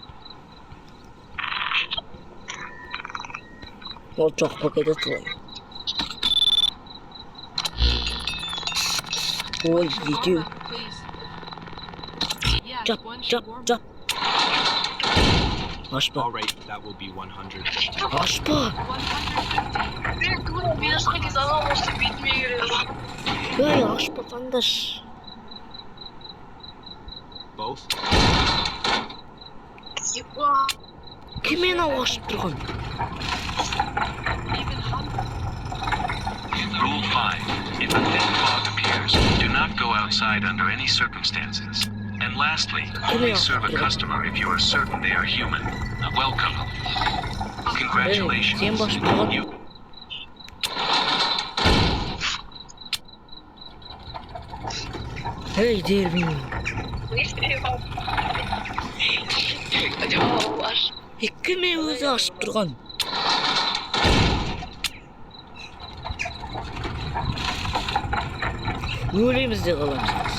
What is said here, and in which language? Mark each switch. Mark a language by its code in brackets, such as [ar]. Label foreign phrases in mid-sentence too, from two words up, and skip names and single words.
[kk] Ол жоқ қой кетеді ғой. Ой, екеу. Жап. Ашпа. [en] Alright, that will be 150. [kk] Ашпа. Мен көріп, мен ашқан кезде анау монстр бетіме келеді. Ей, ашпа қандаш. [en] Both? [kk] Кім мені ашып тұрған? [en] Rule 5. If a thin fog appears, do not go outside under any circumstances. And lastly, only serve a customer if you are certain they are human. Welcome. Congratulations. [kk] Сен басып тұрған? [en] You [kk] Ей, Дервин. Не істеп ал. Жауап аш. Кім мені өзі ашып тұрған? Өлеміз де қаламыз.